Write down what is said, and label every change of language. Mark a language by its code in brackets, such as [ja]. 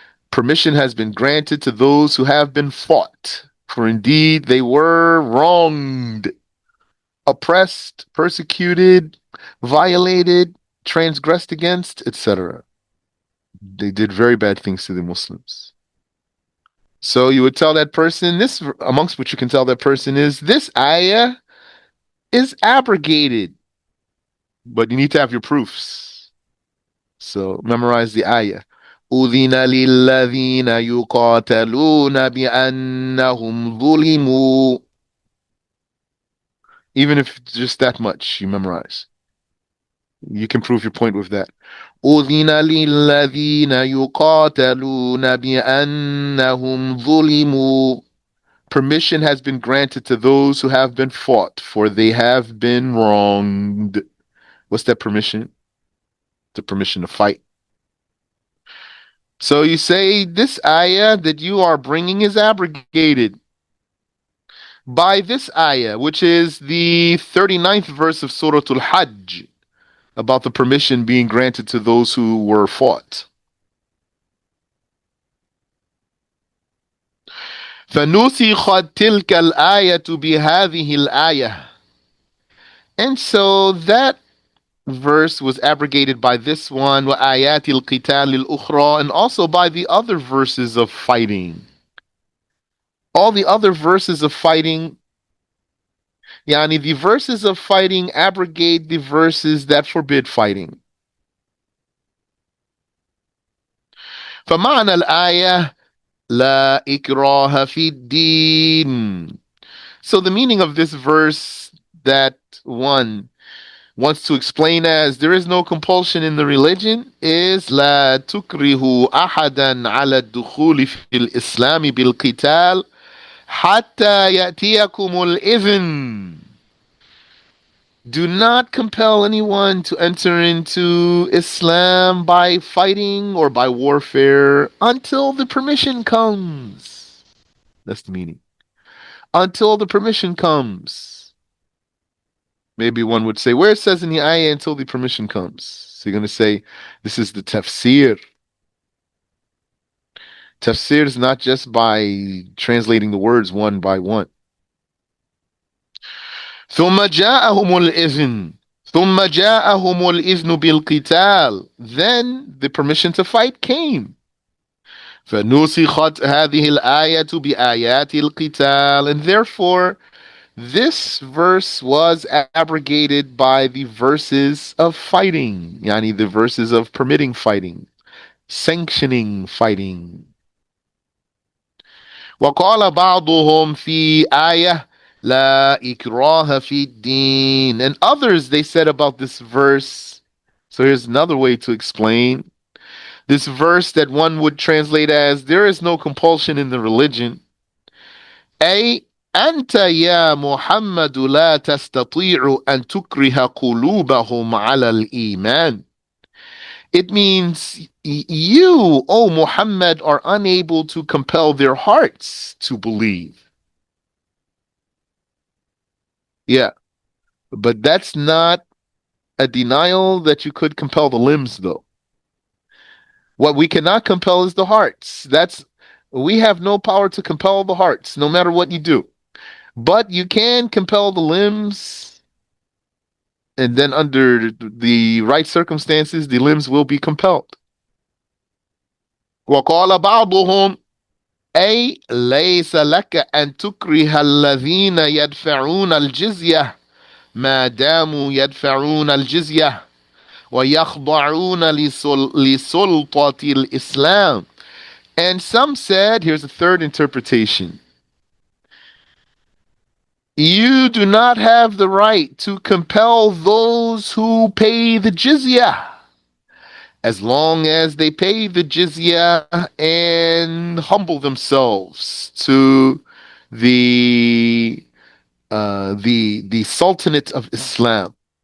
[en] Permission has been granted to those who have been fought, for indeed they were wronged, oppressed, persecuted, violated, transgressed against, etc. They did very bad things to the Muslims. So you would tell that person, this, amongst what you can tell that person is, this ayah is abrogated, but you need to have your proofs. So memorize the ayah. [ar] أذن للذين يقاتلون بأنهم ظلموا. [en] Even if just that much you memorize, you can prove your point with that. [ar] أذن للذين يقاتلون بأنهم ظلموا. [en] Permission has been granted to those who have been fought, for they have been wronged. What's that permission? The permission to fight. So you say this ayah that you are bringing is abrogated by this ayah, which is the 39th verse of Surah Al-Hajj, about the permission being granted to those who were fought. [ar] فَنُسِخَتْ تِلْكَ الْآيَةُ بِهَذِهِ الْآيَةِ. [en] And so that verse was abrogated by this one, [ar] وَآيَاتِ الْقِتَالِ الْأُخْرَى, [en] and also by the other verses of fighting. All the other verses of fighting Yani the verses of fighting abrogate the verses that forbid fighting. [ar] فمعنى الآية لا إكراه في الدين. [en] So the meaning of this verse that one wants to explain as there is no compulsion in the religion is [ar] لا تكره أحدا على الدخول في الإسلام بالقتال حتى يأتيكم الإذن. [en] Do not compel anyone to enter into Islam by fighting or by warfare until the permission comes. That's the meaning. Until the permission comes. Maybe one would say, where it says in the ayah until the permission comes. So you're going to say, this is the tafsir. Tafsir is not just by translating the words one by one. [ar] ثم جاءهم الإذن ثم جاءهم الإذن بالقتال. [en] Then the permission to fight came. [ar] فنسخت هذه الآية بآيات القتال. [en] And therefore, this verse was abrogated by the verses of fighting, yani the verses of permitting fighting, sanctioning fighting. [ar] وقال بعضهم في آية لا إكراه في الدين. [en] And others, they said about this verse. So here's another way to explain this verse that one would translate as there is no compulsion in the religion. [ar] أي أنت يا محمد لا تستطيع أن تكره قلوبهم على الإيمان. [en] It means you, O Muhammad, are unable to compel their hearts to believe. Yeah, but that's not a denial that you could compel the limbs, though. What we cannot compel is the hearts. We have no power to compel the hearts, no matter what you do. But you can compel the limbs, and then under the right circumstances, the limbs will be compelled. [ar] وقال بعضهم أي ليس لك أن تكره الذين يدفعون الجزية ما داموا يدفعون الجزية ويخضعون لسلطة الإسلام. [en] And some said, here's a third interpretation. You do not have the right to compel those who pay the jizya as long as they pay the jizya and humble themselves to the the Sultanate of Islam.